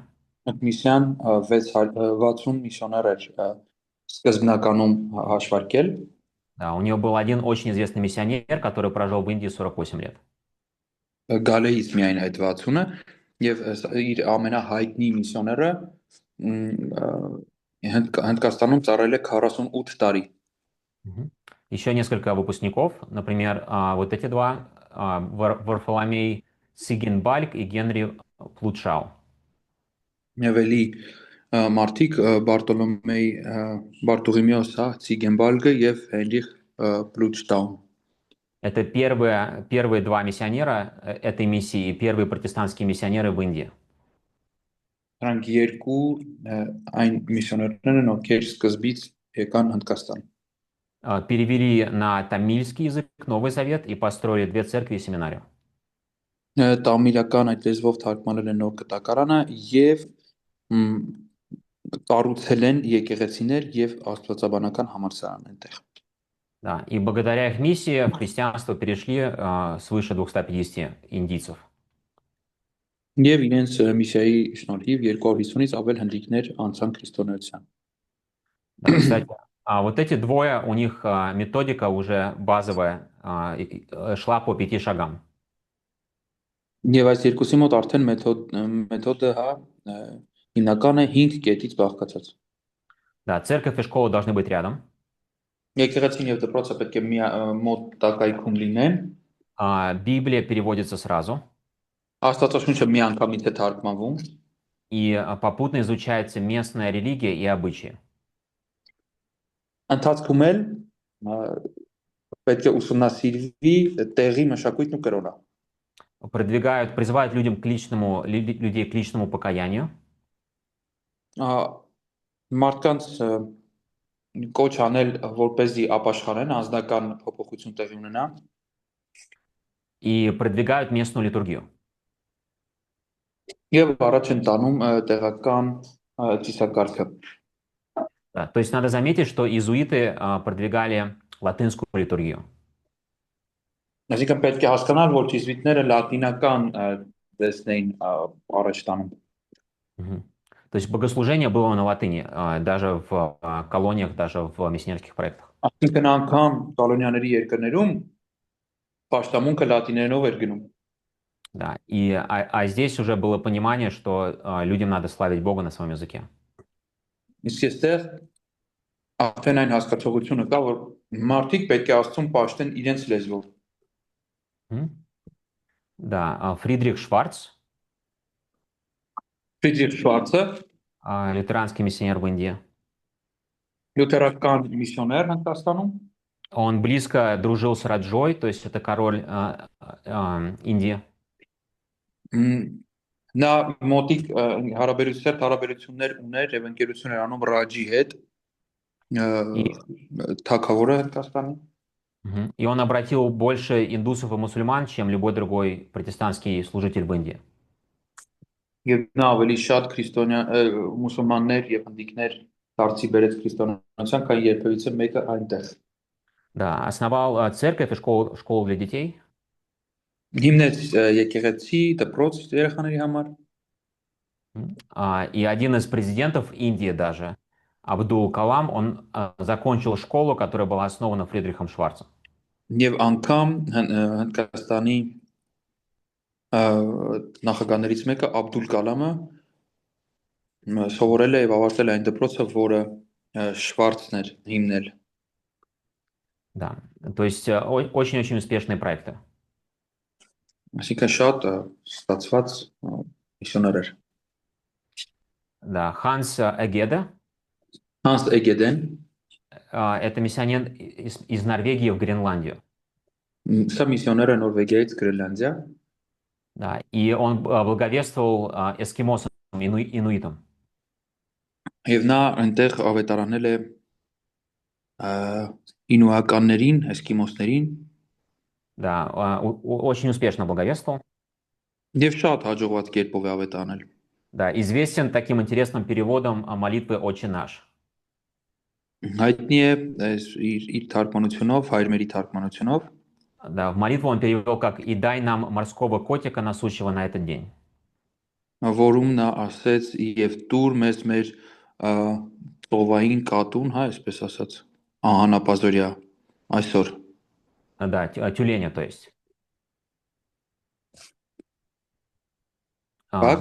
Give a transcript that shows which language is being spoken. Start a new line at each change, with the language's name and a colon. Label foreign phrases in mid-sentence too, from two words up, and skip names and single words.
Armenian: Այդ միսիան 60 միսիոներ էր սկզբնականում հաշվարկել։
Russian: Да, у него был один очень известный миссионер, который прожил в Индии 48 лет.
Armenian: Գալեից միայն այդ 60-ը եւ իր ամենահայտնի միսիոները Հնդկաստանում ծառայել է 48 տարի։
Russian: Еще несколько выпускников, например, вот эти два, Варфоломей Сигенбальк и Генри Плутшау.
Armenian: Եվելի Մարտիկ Բարտոլոմեյ Ցիգենբալգը եւ Հենրիխ Պլուտշտաուն։
Russian: Это первые два миссионера этой миссии и первые протестантские миссионеры в Индии.
Armenian: Նրանք երկու այն միսիոներներն են, ովքեր սկզբից եկան Հնդկաստան։
Russian: Перевели на тамильский язык Новый Завет и построили две церкви и семинарию.
Armenian: Տամիլական այդ լեզվով թարգմանել են նոր կտակարանը եւ կառուցել են եկեղեցիներ եւ աստվածաբանական համալսարան այնտեղ։
Russian: Да, и благодаря их миссии в христианство перешли свыше 250 индийцев.
Armenian: Եվ իրենց միսիայի շնորհիվ 250-ից ավել հնդիկներ անցան քրիստոնեության։
Russian: Да, кстати, вот эти двое, у них методика уже базовая шла по 5 шагам.
Armenian: Եվ այս երկուսի մոտ արդեն մեթոդը հիմնական է 5 կետից բաղկացած։
Russian: Да, церковь и школа должны быть рядом.
Armenian: Եկեղեցին եւ դպրոցը պետք է մոտ տակայքում լինեն։
Russian: Библия переводится сразу.
Armenian: Աստվածաշունչը մի անգամից է թարգմանվում։
Russian: И попутно изучается местная религия и обычаи.
Armenian: Ընթացքում էլ պետք է ուսումնասիրվի տեղի մշակույթն ու կրոնը։
Russian: призывают людей к личному покаянию.
Armenian: Մարդկանց կոչ անել, որպեսզի ապաշխարեն, անձնական փոփոխություն տեղի ունենա
Russian: И продвигают местную литургию.
Armenian: եւ առաջ են տանում տեղական ծիսակարգը։
Russian: Да, то есть надо заметить, что иезуиты продвигали латынскую литургию.
Armenian: Այսինքն պետք է հասկանալ, որ ճիզվիտները լատինական դեսնեին առաջ տանում։ Мгм.
Russian: То есть богослужение было на латыни, даже в колониях, даже в миссионерских проектах.
Armenian: Այսինքն անգամ կոլոնիաների երկրներում պաշտամունքը լատիներենով էր գնում։
Russian: Да, а здесь уже было понимание, что людям надо славить Бога на своем языке.
Armenian: Իսկ այստեղ արդեն այն հասկացողությունը կա, որ մարդիկ պետք է Աստծուն պաշտեն իրենց լեզվով։
Russian: Да, Фридрих Шварц,
Armenian: Ֆրիդրիխ Շվարցը,
Russian: лютеранский миссионер в Индии,
Armenian: լյութերական միսիոներ Հնդկաստանում,
Russian: он близко дружил с Раджой, то есть это король Индии.
Armenian: նա մոտիկ հարաբերություններ ուներ եւ ընկերություն էր անում Ռաջի հետ, թագավորը Հնդկաստանի։
Russian: И он обратил больше индусов и мусульман, чем любой другой протестантский служитель в Индии.
Armenian: Եվ նա ավելի շատ քրիստոնյա մուսուլմաններ եւ հնդիկներ դարձի բերեց քրիստոնեության, քան երբևիցե մեկը այնտեղ։
Russian: Да, основал церковь и школу для детей.
Armenian: Հիմնեց եկեղեցի, դպրոց երեխաների համար։
Russian: И один из президентов Индии даже, Абдул Калам, он закончил школу, которая была основана Фридрихом Шварцем.
Armenian: Եվ անգամ Հնդկաստանի նախագահներից մեկը Աբդուլ Կալամը սովորել է եւ ավարտել այն դպրոցը, որը Շվարցն էր հիմնել։
Russian: Да, то есть очень-очень успешные проекты.
Armenian: Այսինքն շատ ստացված միսիոներ էր։
Russian: Да, Ханс Эгеде,
Armenian: Հանս Էգեդեն,
Russian: это миссионер из Норвегии в Гренландию.
Armenian: սա միսիոներ է Նորվեգիայից Գրենլանդիա,
Russian: Да, и он благовествовал эскимосам, инуитам.
Armenian: եւ նա այնտեղ ավետարանել է ինուականներին, էսկիմոսներին,
Russian: Да, очень успешно благовествовал.
Armenian: եւ շատ հաջողված կերպով է ավետարանել։
Russian: Да, известен таким интересным переводом молитвы «Отче наш».
Armenian: Հայտնի է իր թարգմանությունով, հայրմերի թարգմանությունով,
Russian: Да, в молитву он перевел как «И дай нам морского котика насущего на этот день».
Armenian: որում նա ասեց եւ դուր մեզ մեր ծովային կատուն, հա, այսպես ասած, անապազորյա այսօր։
Russian: Да, тюленя, то есть. Как?